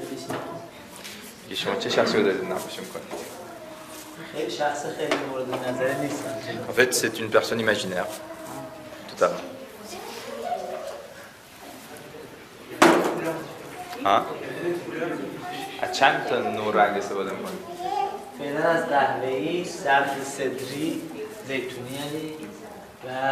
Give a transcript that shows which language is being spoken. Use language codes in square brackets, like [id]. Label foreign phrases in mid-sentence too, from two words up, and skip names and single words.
[fr] En fait, c'est une personne imaginaire. Totalement. Hein? [fa] چند تا نوع رنگ استفاده می‌کنید؟ فعلا از قهوه‌ای، سبز صدری، زیتونی و